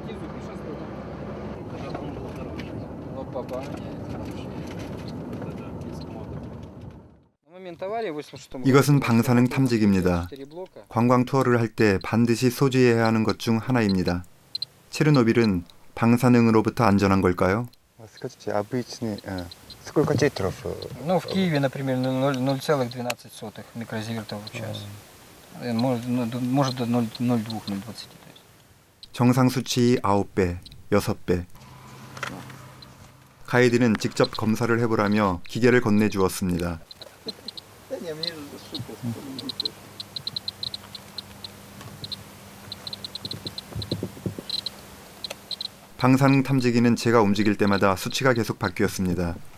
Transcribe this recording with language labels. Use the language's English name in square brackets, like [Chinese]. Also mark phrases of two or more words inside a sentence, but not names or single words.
[Korean] 이것은 방사능 탐지기입니다. 관광 투어를 할 때 반드시 소지해야 하는 것 중 하나입니다. 체르노빌은 방사능으로부터 안전한 걸까요? [Russian] Скажите, обычный, сколько титров? Ну, в Киеве, например, 0,12 микрозивертов в час. Может до 0,02-0,20. [Korean] 정상 수치 9배, 6배. 가이드는 직접 검사를 해보라며 기계를 건네주었습니다. 방사능 탐지기는 제가 움직일 때마다 수치가 계속 바뀌었습니다.